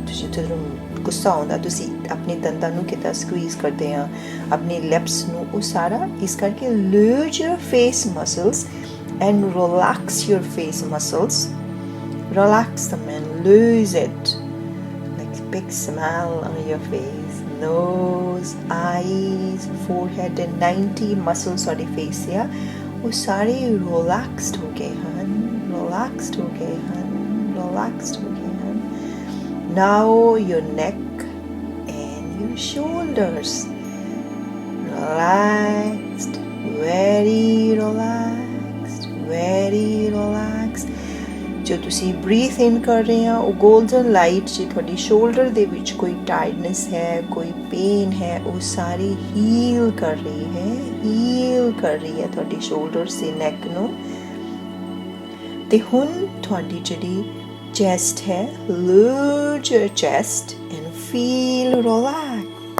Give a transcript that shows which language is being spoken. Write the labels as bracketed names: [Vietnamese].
[Punjabi] ਤੁਸੀਂ ਜਦੋਂ ਗੁੱਸਾ ਆਉਂਦਾ ਤੁਸੀਂ ਆਪਣੇ ਦੰਦਾਂ ਨੂੰ ਕਿੱਦਾਂ ਸਕਵੀਜ਼ ਕਰਦੇ ਆ, ਆਪਣੇ ਲਿਪਸ ਨੂੰ, ਉਹ ਸਾਰਾ ਇਸ ਕਰਕੇ [English] lose your face muscles and relax your face muscles, relax them and lose it, like big smile on your face, nose, eyes, forehead and 90 muscles [Punjabi] ਤੁਹਾਡੇ face ਆ ਉਹ ਸਾਰੇ relaxed ਹੋ ਗਏ ਹਨ, relaxed ਹੋ ਗਏ ਹਨ, relaxed ਹੋ ਗਏ ਹਨ। [English] Now your neck and your shoulders relaxed, very relaxed, very relaxed। [Punjabi] ਜੋ ਤੁਸੀਂ ਬਰੀਥ ਇਨ ਕਰ ਰਹੇ ਆ ਉਹ ਗੋਲਡਨ ਲਾਈਟ ਜੇ ਤੁਹਾਡੀ ਸ਼ੋਲਡਰ ਦੇ ਵਿੱਚ ਕੋਈ ਟਾਇਰਡਨੈਸ ਹੈ, ਕੋਈ ਪੇਨ ਹੈ, ਉਹ ਸਾਰੀ ਹੀਲ ਕਰ ਰਹੀ ਹੈ, ਹੀਲ ਕਰ ਰਹੀ ਹੈ ਤੁਹਾਡੀ ਸ਼ੋਲਡਰ ਤੇ ਨੈਕ ਨੂੰ। ਤੇ ਹੁਣ ਤੁਹਾਡੀ ਜਿਹੜੀ ਚੈਸਟ ਹੈ, [English] Lose your chest and feel relax.